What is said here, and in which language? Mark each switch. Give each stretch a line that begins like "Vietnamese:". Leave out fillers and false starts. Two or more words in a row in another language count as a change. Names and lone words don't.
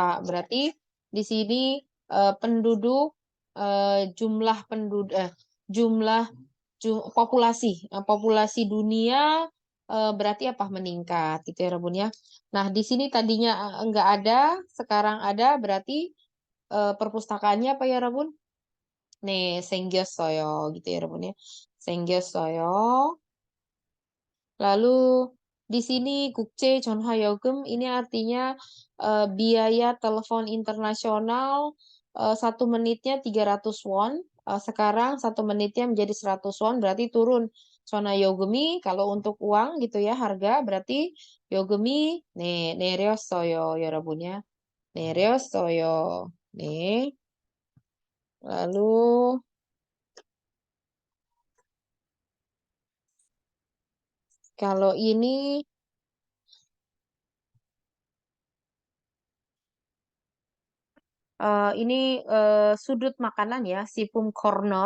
Indonesian: Berarti di sini penduduk, jumlah penduduk, jumlah populasi, populasi dunia berarti apa meningkat gitu ya Rabun ya. Nah di sini tadinya enggak ada, sekarang ada, berarti perpustakaannya apa ya Rabun?
Korean: 네, 생겼어요.
Indonesian: gitu ya Rabun ya.
Korean: 생겼어요.
Indonesian: Lalu di sini
Korean: 국제 전화요금
Indonesian: ini artinya biaya telepon internasional 1 menitnya 300 won. Sekarang 1 menitnya menjadi 100 won berarti turun. 전화요금이 kalau untuk uang gitu ya harga berarti
Korean: 요금이 네, 내렸어요 여러분
Indonesian: ya.
Korean: 내렸어요. 네.
Indonesian: Lalu kalau ini sudut makanan ya, Sipum Corner.